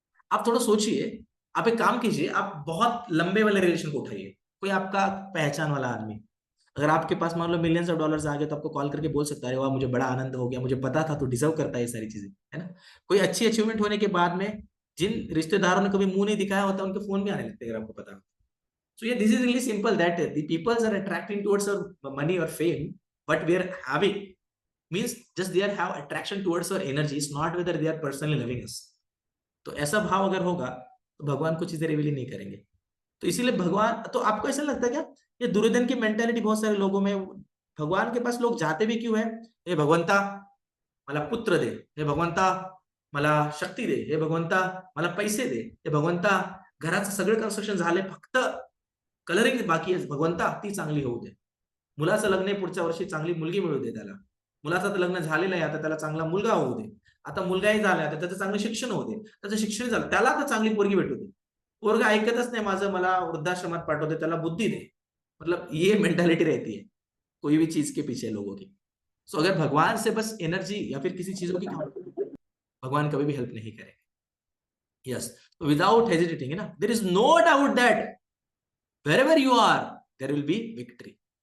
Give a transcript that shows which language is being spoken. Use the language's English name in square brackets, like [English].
[Hindi] आप थोड़ा सोचिए, आप एक काम कीजिए, आप बहुत लंबे वाले रिलेशन को उठाइए। कोई आपका पहचान वाला आदमी, अगर आपके पास मान लो मिलियंस ऑफ डॉलर्स आ गए तो आपको कॉल करके बोल सकता है, वाह मुझे बड़ा आनंद हो गया, मुझे पता था तू डिजर्व करता है ये सारी चीजें, है ना? कोई अच्छी अचीवमेंट होने के बाद में जिन रिश्तेदारों ने कभी मुंह नहीं दिखाया होता उनके फोन भी आने लगते हैं, अगर आपको पता हो। [English] So yeah, this is really simple that the peoples are attracting towards our money or fame, but we are having means just they are have attraction towards our energy. It's not whether they are personally loving us. [Hindi] तो ऐसा भाव अगर होगा तो भगवान कुछ चीजें reveal नहीं करेंगे। तो इसीलिए भगवान, तो आपको ऐसा लगता है क्या ये दुर्योधन की मेंटेलिटी बहुत सारे लोगों में, भगवान के पास लोग जाते भी क्यों है? [Marathi] हे भगवंता मला पुत्र दे, हे भगवंता मला शक्ती दे, हे भगवंता मला पैसे दे, हे भगवंता घराचं सगळं कन्स्ट्रक्शन झाले, फक्त कलरिंग बाकी आहे, भगवंता ती चांगली होऊ दे, मुलाचं लग्न आहे पुढच्या वर्षी, चांगली मुलगी मिळू दे त्याला, मुलाचं तर लग्न झालेलं आहे, आता त्याला चांगला मुलगा होऊ दे, आता मुलगाही झाला आता त्याचं चांगलं शिक्षण होऊ दे, त्याचं शिक्षण झालं त्याला आता चांगली पोरगी भेटू दे, पोरगा ऐकतच नाही माझं, मला वृद्धाश्रमात पाठवते, त्याला बुद्धि दे। [Hindi] मतलब ये मेंटालिटी रहती है कोई भी चीज के पीछे लोगों की। सो अगर भगवान से बस एनर्जी या फिर किसी चीजों की, भगवान कभी भी हेल्प नहीं करेंगे। [English] yes, without hesitating, [Hindi] है ना, [English] There is no doubt that wherever you are there will be victory।